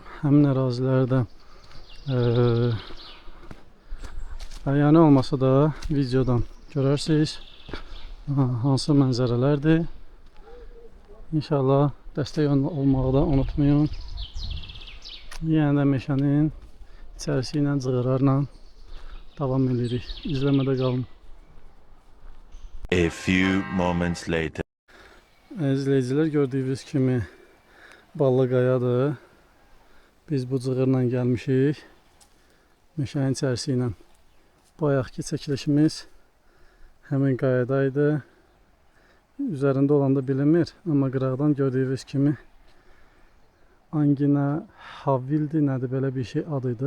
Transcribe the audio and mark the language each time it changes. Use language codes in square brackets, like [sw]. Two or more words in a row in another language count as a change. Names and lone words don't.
[az] Həmin ərazilərdə yəni olmasa da videodan görərsiniz hansı mənzərələrdir. İnşallah dəstək olmağı da unutmayın. Yəni də meşənin içərisi ilə cığırlarla davam edirik. İzləmədə qalın. [en] A few moments later. [az] Əzizləyicilər, gördüyünüz kimi Ballıqayadır. Biz bu cığırla gəlmişik. Meşənin içərisi ilə. Bayaqki çəkilişimiz həmin qayadaydı. Üzərində olan da bilinmir. Amma qıraqdan gördüyünüz kimi Angina Havildi nədir, belə bir şey adıydı.